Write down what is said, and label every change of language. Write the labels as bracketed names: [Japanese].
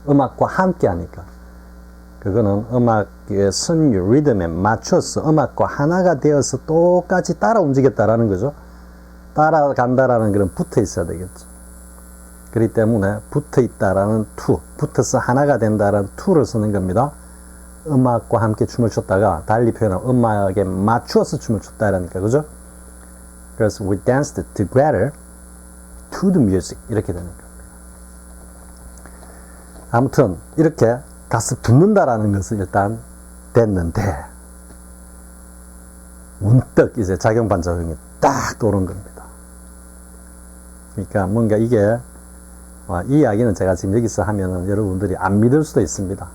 [Korean] 음악과 함께 하니까. 그거는 음악의 선율, 리듬에 맞춰서 음악과 하나가 되어서 똑같이 따라 움직였다라는 거죠. 따라간다라는 그런 붙어 있어야 되겠죠. 그렇기 때문에 붙어 있다라는 to, 붙어서 하나가 된다라는 to를 쓰는 겁니다. 음악과 함께 춤을 췄다가 달리 표현하면 음악에 맞추어서 춤을 췄다라니까, 그죠? 그래서 [English] we danced together to the music [Korean] 이렇게 되는 겁니다. 아무튼 이렇게 가서 붙는다라는 것은 일단 됐는데 문득 이제 작용 반작용이 딱 떠오른 겁니다. 그러니까 뭔가 이게 이 이야기는 제가 지금 여기서 하면은 여러분들이 안 믿을 수도 있습니다.